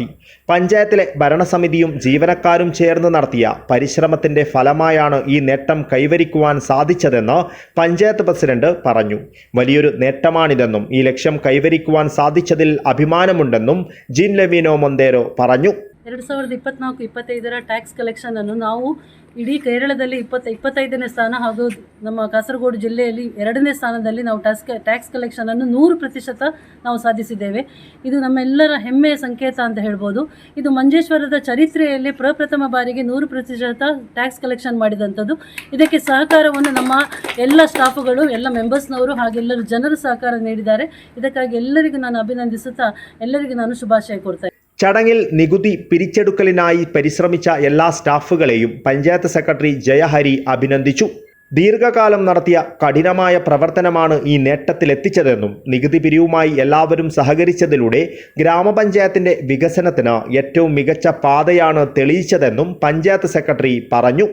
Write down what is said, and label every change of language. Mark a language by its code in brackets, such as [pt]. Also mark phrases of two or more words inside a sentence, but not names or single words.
[ml] പഞ്ചായത്തിലെ ഭരണസമിതിയും ജീവനക്കാരും ചേർന്ന് നടത്തിയ പരിശ്രമത്തിന്റെ ഫലമായാണ് ഈ നേട്ടം കൈവരിക്കുവാൻ സാധിച്ചതെന്ന് പഞ്ചായത്ത് പ്രസിഡന്റ് പറഞ്ഞു. വലിയൊരു നേട്ടമാണിതെന്നും ഈ ലക്ഷ്യം കൈവരിക്കുവാൻ സാധിച്ചതിൽ അഭിമാനമുണ്ടെന്നും ജീൻ ലവീനോ മൊന്തേരോ പറഞ്ഞു. [kn] 2024-25 [en] tax collection [kn] ಅನ್ನು ನಾವು ಇಡೀ ಕೇರಳದಲ್ಲಿ 25ನೇ ಸ್ಥಾನ ಹಾಗೂ ನಮ್ಮ ಕಾಸರಗೋಡು ಜಿಲ್ಲೆಯಲ್ಲಿ 2ನೇ ಸ್ಥಾನದಲ್ಲಿ ನಾವು [en] tax collection [kn] ಅನ್ನು 100% ನಾವು ಸಾಧಿಸಿದ್ದೇವೆ. ಇದು ನಮ್ಮೆಲ್ಲರ ಹೆಮ್ಮೆಯ ಸಂಕೇತ ಅಂತ ಹೇಳ್ಬೋದು. ಇದು ಮಂಜೇಶ್ವರದ ಚರಿತ್ರೆಯಲ್ಲಿ ಪ್ರಪ್ರಥಮ ಬಾರಿಗೆ 100% [en] tax collection [kn] ಮಾಡಿದಂಥದ್ದು. ಇದಕ್ಕೆ ಸಹಕಾರವನ್ನು ನಮ್ಮ ಎಲ್ಲ ಸ್ಟಾಫುಗಳು, ಎಲ್ಲ ಮೆಂಬರ್ಸ್ನವರು ಹಾಗೆಲ್ಲರೂ ಜನರು ಸಹಕಾರ ನೀಡಿದ್ದಾರೆ. ಇದಕ್ಕಾಗಿ ಎಲ್ಲರಿಗೂ ನಾನು ಅಭಿನಂದಿಸುತ್ತಾ ಎಲ್ಲರಿಗೂ ನಾನು ಶುಭಾಶಯ ಕೋರ್ತೇನೆ. [ml] ചടങ്ങിൽ നികുതി പിരിച്ചെടുക്കലിനായി പരിശ്രമിച്ച എല്ലാ സ്റ്റാഫുകളെയും പഞ്ചായത്ത് സെക്രട്ടറി ജയഹരി അഭിനന്ദിച്ചു. ദീർഘകാലം നടത്തിയ കഠിനമായ പ്രവർത്തനമാണ് ഈ നേട്ടത്തിലെത്തിച്ചതെന്നും നികുതി പിരിവുമായി എല്ലാവരും സഹകരിച്ചതിലൂടെ ഗ്രാമപഞ്ചായത്തിന്റെ വികസനത്തിന് ഏറ്റവും മികച്ച പാതയാണ് തെളിയിച്ചതെന്നും പഞ്ചായത്ത് സെക്രട്ടറി പറഞ്ഞു.